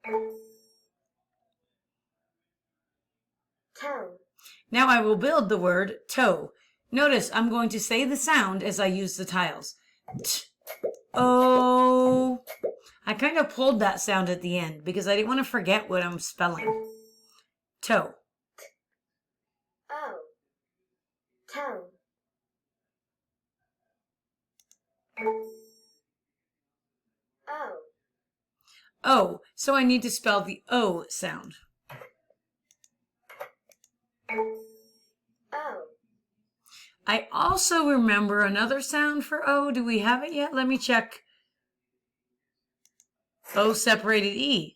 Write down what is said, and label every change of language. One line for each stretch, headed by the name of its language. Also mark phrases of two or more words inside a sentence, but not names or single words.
English: Tone. Now I will build the word toe. Notice I'm going to say the sound as I use the tiles. T, O. I kind of pulled that sound at the end because I didn't want to forget what I'm spelling. Toe. O, tone. O, O. So I need to spell the O sound. O, I also remember another sound for O. Do we have it yet? Let me check. O separated E.